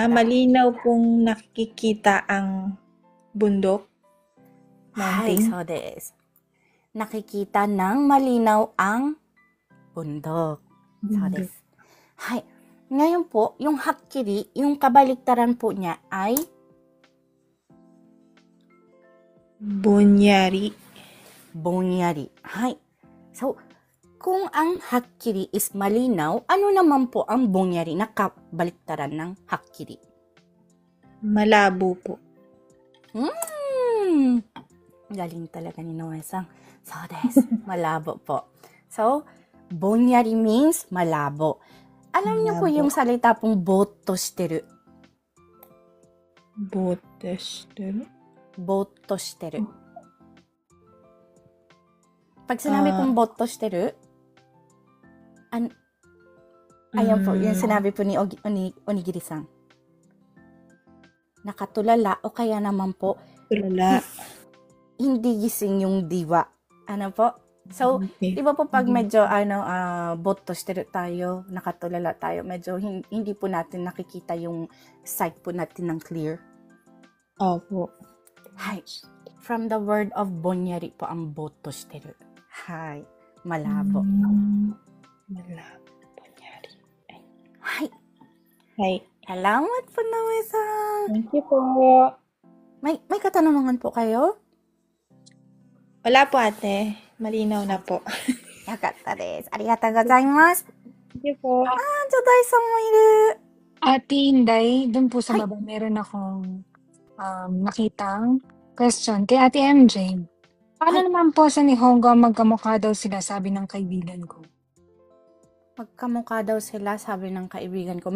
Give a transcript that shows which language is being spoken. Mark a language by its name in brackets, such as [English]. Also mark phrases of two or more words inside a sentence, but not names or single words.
[Filipino] Malinaw pong nakikita ang bundok. [Japanese] Hai, [English] Mountain. [Japanese] so desu. [Filipino] Nakikita ng malinaw ang bundok. [Japanese] So desu. Hai. [Filipino] Ngayon po, yung hakkiri, yung kabaliktaran po niya ay [Japanese] Bonyari. bonyari. Hai. [Filipino] So, kung ang hakkiri is malinaw, ano naman po ang bonyari na kabaliktaran ng hakkiri? Malabo po. Galing talaga ni Noe-san. So, malabo po. So, bonyari means malabo. Alam niyo po yung salita pong [Japanese] boto shiteru. [Filipino] ぼーってしてる。ぼーっとしてる. Pag sinabi pong ぼーっとしてる, ayan po, yung sinabi po ni Onigiri-san. Nakatulala o kaya naman po, Tulala. hindi gising yung diwa. Ano po? So, Okay. di ba po pag medyo [Japanese] botto shiteru [Filipino] tayo, nakatulala tayo, medyo hindi po natin nakikita yung sight po natin ng clear. Opo. [English] Hi. From the word of bonyari po ang [Japanese] botto shiteru. [English] Hi. [Filipino] Malabo. Malabo. Bonyari. [Japanese] Hi. Hi. [Filipino] Salamat po, Nawe-san. [English] Thank you po. [Filipino] May katanungan po kayo? Wala po ate. Malinaw na po. [Japanese] Yakatta desu. Arigatou gozaimasu. [English] Thank you po. [Japanese] Jodai-san mo iru. [Filipino] Ate Inday, doon po sa Ay. baba, meron akong nakitang question kay Ate MJ. Paano Ay. naman po sa Nihongo magkamukha daw sila, sabi ng kaibigan ko? Magkamukha daw sila, sabi ng kaibigan ko.